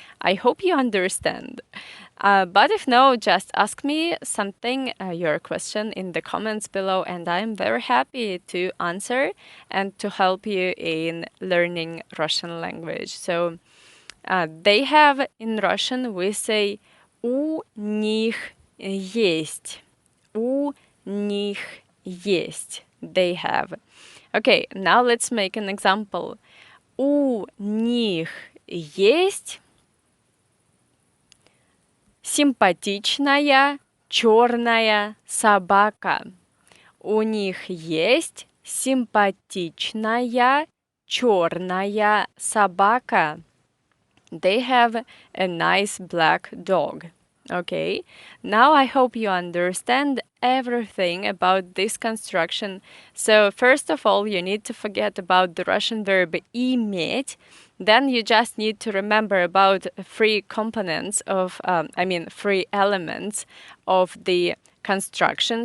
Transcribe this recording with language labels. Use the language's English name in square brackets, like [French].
[English] I hope you understand. But if no, just ask me something, your question in the comments below, and I'm very happy to answer and to help you in learning Russian language. So they have in Russian, we say [Russian] у них есть. У них есть. [English] They have. Okay, now let's make an example. [Russian] У них есть симпатичная черная собака. У них есть симпатичная черная собака. [English] They have a nice black dog. Okay, now I hope you understand everything about this construction. So first of all, you need to forget about the Russian verb иметь. Then you just need to remember about three components of, three elements of the construction.